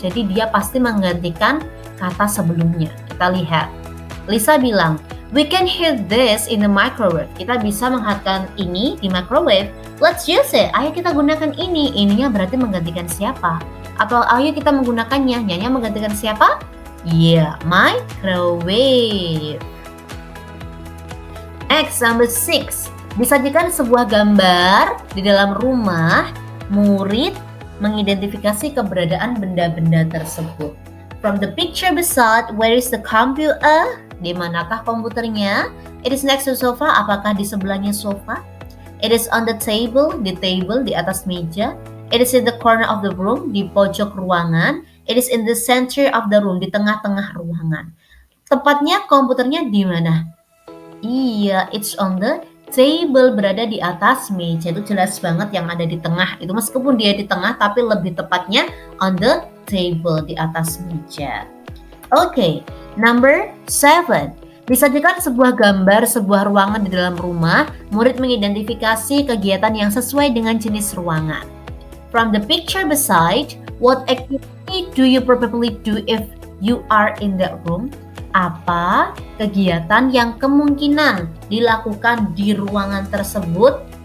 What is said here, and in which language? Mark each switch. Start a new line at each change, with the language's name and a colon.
Indonesian: Jadi dia pasti menggantikan kata sebelumnya. Kita lihat.
English: Lisa bilang, we can hear this in the microwave.
Indonesian: Kita bisa menghantarkan ini di microwave.
English: Let's use it.
Indonesian: Ayo kita gunakan ini. Ininya berarti menggantikan siapa? Atau ayo kita menggunakannya. Nyanya menggantikan siapa?
English: Yeah, microwave.
Indonesian: Next, number 6. Disajikan sebuah gambar di dalam rumah. Murid mengidentifikasi keberadaan benda-benda tersebut.
English: From the picture beside, where is the computer?
Indonesian: Di manakah komputernya?
English: It is next to sofa.
Indonesian: Apakah di sebelahnya sofa?
English: It is on the table. Di table,
Indonesian: di atas meja.
English: It is in the corner of the room.
Indonesian: Di pojok ruangan.
English: It is in the center of the room.
Indonesian: Di tengah-tengah ruangan. Tepatnya komputernya di mana? Iya,
English: it's on the table.
Indonesian: Berada di atas meja. Itu jelas banget yang ada di tengah. Itu meskipun dia di tengah, tapi lebih tepatnya
English: on the table,
Indonesian: di atas meja. Okay, number 7. Disajikan sebuah gambar sebuah ruangan di dalam rumah. Murid mengidentifikasi kegiatan yang sesuai dengan jenis ruangan.
English: From the picture beside, what activity do you probably do if you are in that room?
Indonesian: Apa kegiatan yang kemungkinan dilakukan di ruangan tersebut?